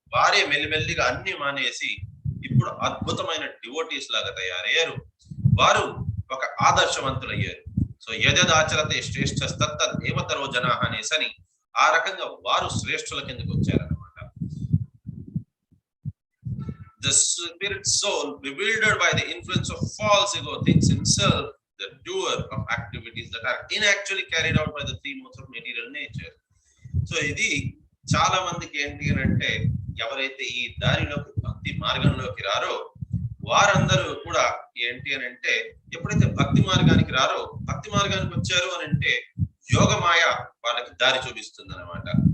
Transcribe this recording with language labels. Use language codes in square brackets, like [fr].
[te] వారే మెల్లిమెల్లిగా అన్ని మానేసి ఇప్పుడు అద్భుతమైన డివోటీస్ లాగా తయారయ్యారు. వారు ఒక ఆదర్శవంతులు అయ్యారు. సో [sa] యదదాచరతే శ్రేష్ఠ దేవతరో జనా [te] అనేసని ఆ రకంగా వారు శ్రేష్ఠుల కిందకి వచ్చారనమాట. [en] The spirit soul, bewildered by the influence of false ego, thinks himself the doer of activities that are inactually carried out by the three modes of material nature. [te] So ఇది చాలా మందికి ఏంటి అని అంటే, ఎవరైతే ఈ దారిలోకి భక్తి మార్గంలోకి రారో వారందరూ కూడా ఏంటి అని అంటే, ఎప్పుడైతే భక్తి మార్గానికి రారో, భక్తి మార్గానికి వచ్చారు అని అంటే యోగమాయ వాళ్ళకి దారి చూపిస్తుంది అనమాట.